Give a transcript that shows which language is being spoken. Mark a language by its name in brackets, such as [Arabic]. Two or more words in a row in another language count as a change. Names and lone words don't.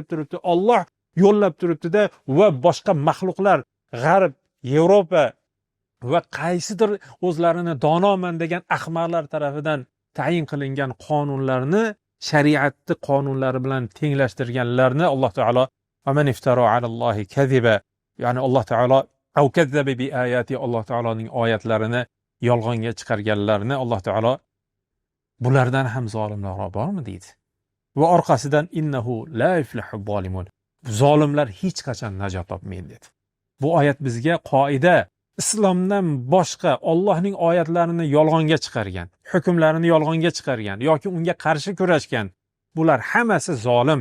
[Uzbek] turibdi, Alloh yo'llab turibdi-da, va boshqa maxluqlar, G'arb, Yevropa va qaysidir o'zlarini donoman degan ahmoqlar tarafidan tayin qilingan qonunlarni shariatni qonunlari bilan tenglashtirganlarni Alloh taolo [Arabic] "ممن افترى على الله كذبا", [Uzbek] ya'ni Alloh taolo [Arabic] "أو كذب بآياته", [Uzbek] Alloh taoloning oyatlarini yolg'onga chiqarganlarni Alloh taolo bulardan ham zolimlar bormi deydi. Va orqasidan [Arabic] "إنه لا يفلح الظالمون", [Uzbek] zolimlar hech qachon najot topmaydi dedi. Bu oyat bizga qoida, islomdan boshqa Allohning oyatlarini yolg'onga chiqargan, hukmlarini yolg'onga chiqargan yoki unga qarshi kurashgan, bular hammasi zolim.